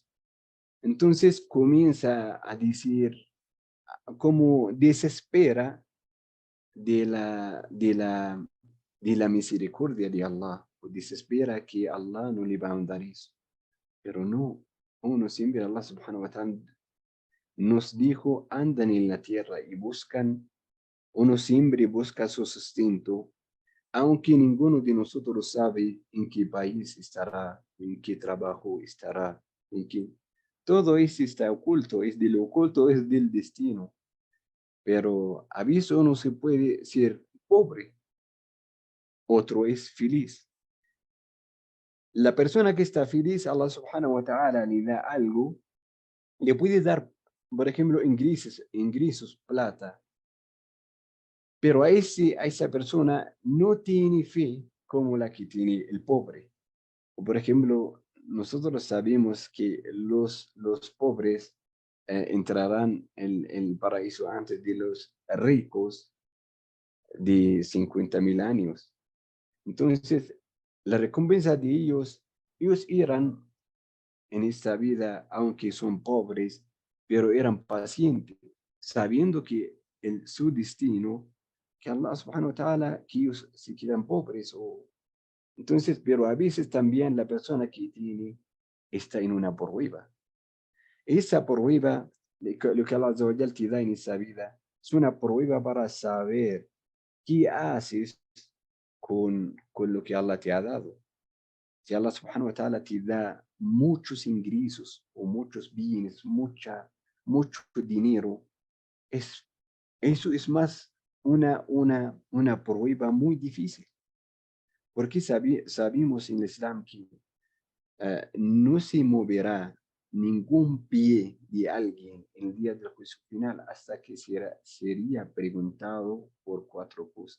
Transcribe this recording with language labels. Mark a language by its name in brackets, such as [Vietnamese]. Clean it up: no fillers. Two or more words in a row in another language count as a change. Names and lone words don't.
[Spanish] Entonces comienza a decir, como desespera de la misericordia de Allah, o desespera que Allah no le va a dar eso. Pero no, uno siempre, [Arabic] الله سبحانه وتعالى [Spanish] nos dijo, andan en la tierra y uno siempre busca su sustento, aunque ninguno de nosotros sabe en qué país estará, en qué trabajo estará, en qué. Todo eso está oculto, es de lo oculto, es del destino. Pero a veces uno se puede ser pobre, otro es feliz. La persona que está feliz, [Arabic] الله سبحانه وتعالى [Spanish] le da algo, le puede dar, por ejemplo, ingresos, plata, pero a esa persona no tiene fe como la que tiene el pobre. O por ejemplo, nosotros sabemos que los pobres entrarán en el paraíso antes de los ricos de 50.000 años. Entonces, la recompensa de ellos irán en esta vida, aunque son pobres, pero eran pacientes, sabiendo que su destino, que [Arabic] الله سبحانه وتعالى, [Spanish] que ellos se quedan pobres. Entonces, pero a veces también la persona que tiene está en una prueba. Esa prueba, lo que [Arabic] الله عز وجل [Spanish] te da en esa vida, es una prueba para saber qué haces con lo que Allah te ha dado. si [Arabic] الله سبحانه وتعالى [Spanish] te da muchos ingresos o muchos bienes, mucho dinero, eso es más una prueba muy difícil. Porque sabemos en el Islam que no se moverá ningún pie de alguien en el día del juicio final hasta que sería preguntado por 4 cosas.